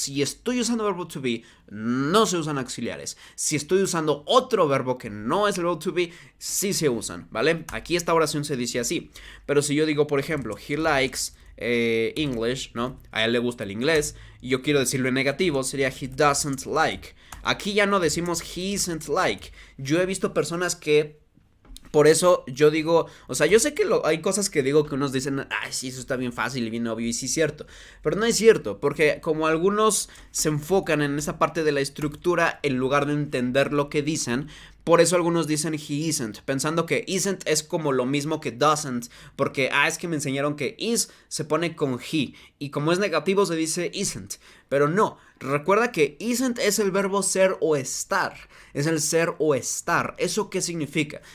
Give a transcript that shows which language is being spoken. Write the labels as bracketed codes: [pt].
[es] Si estoy usando verbo to be, no se usan auxiliares. Si estoy usando otro verbo que no es el verbo to be, sí se usan, ¿vale? Aquí esta oración se dice así. Pero si yo digo, por ejemplo, [en] he likes English, [es] ¿no? A él le gusta el inglés, y yo quiero decirlo en negativo, sería [en] he doesn't like. [es] Aquí ya no decimos [en] he isn't like. [es] Yo he visto personas que, por eso yo digo, o sea, yo sé que hay cosas que digo que unos dicen, ay, sí, eso está bien fácil y bien obvio, y sí es cierto, pero no es cierto, porque como algunos se enfocan en esa parte de la estructura en lugar de entender lo que dicen, por eso algunos dicen he isn't, pensando que isn't es como lo mismo que doesn't, porque, es que me enseñaron que is se pone con he, y como es negativo se dice isn't, pero no, recuerda que isn't es el verbo ser o estar, es el ser o estar. ¿Eso qué significa?